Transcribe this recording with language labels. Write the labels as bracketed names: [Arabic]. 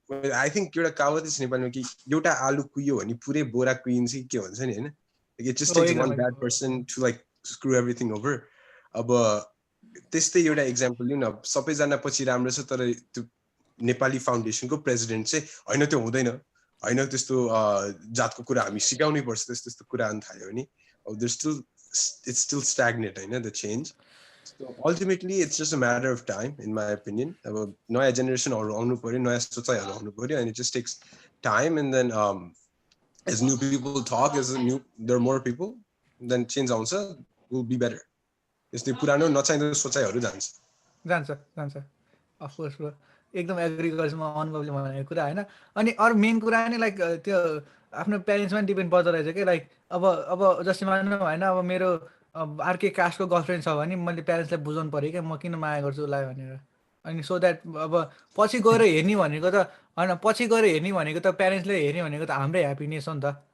[Nepali] I think एउटा कहावत छ नेपालीमा कि एउटा आलु कुइयो भने पुरै बोरा कुइन्छ कि के भन्छ नि हैन [English] it just takes one bad person to like screw everything over [Nepali] अब त्यस्तै एउटा एक्जाम्पल लिउँ न सबैजना पछि राम्रो छ तर त्यो नेपाली फाउन्डेसनको प्रेसिडेन्ट चाहिँ हैन त्यो हुँदैन हैन त्यस्तो जातको कुरा हामी सिकाउनै पर्छ त्यस्तो कुरा आउन थाल्यो भने अब [English] it's still stagnant [Nepali] हैन [English] the change. So ultimately it's just a matter of time in my opinion. [Nepali] अब नयाँ जेनेरेसनहरु आउनु पर्यो [English] नयाँ सोचाइहरु आउनु पर्यो and it just takes time and then as new people talk there are more people then change [Nepali] आउँछ [English] will be better. [Nepali] यस्तै पुरानो नचाहिँदो सोचाइहरु जान्छ अफ कोर्स ब्रो एकदम एग्री गर्छु म अनुभवले भनेको कुरा हैन अनि अरु मेन कुरा नै लाइक त्यो आफ्नो प्यारेन्ट्समा डिपेन्ड पर्दो रहेछ के लाइक अब जस्तै मान्नु हैन अब मेरो अर्कै कास्टको गर्लफ्रेन्ड छ भने मैले प्यारेन्ट्सलाई बुझाउनु पर्यो क्या म किन माया गर्छु उसलाई भनेर अनि सो द्याट अब पछि गएर हेर्ने भनेको त हैन पछि गएर हेर्ने भनेको त प्यारेन्ट्सले हेर्ने भनेको त हाम्रै ह्याप्पिनेस हो नि त